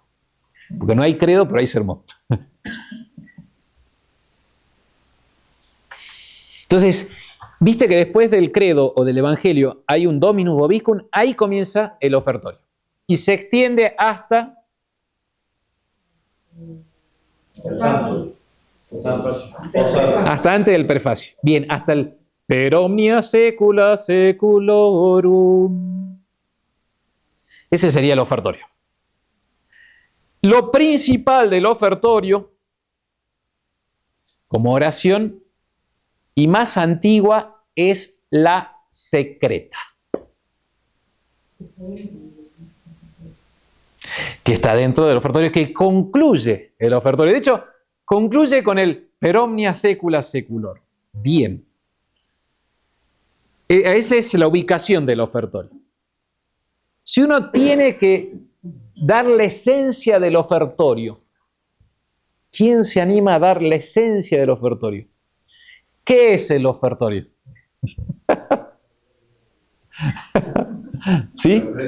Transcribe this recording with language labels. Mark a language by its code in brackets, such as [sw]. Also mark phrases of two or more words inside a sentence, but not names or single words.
[es] Porque no hay credo, pero hay sermón. Entonces, viste que después del credo o del Evangelio hay un [la] Dominus Vobiscum, [es] ahí comienza el ofertorio. Y se extiende hasta hasta antes del prefacio. Bien, hasta el [la] per omnia saecula saeculorum. [es] Ese sería el ofertorio. Lo principal del ofertorio, como oración, y más antigua, es la secreta, que está dentro del ofertorio, que concluye el ofertorio. De hecho, concluye con el [la] per omnia saecula saeculorum. [es] Bien. Esa es la ubicación del ofertorio. Si uno tiene que dar la esencia del ofertorio, ¿quién se anima a dar la esencia del ofertorio? ¿Qué es el ofertorio? ¿Sí?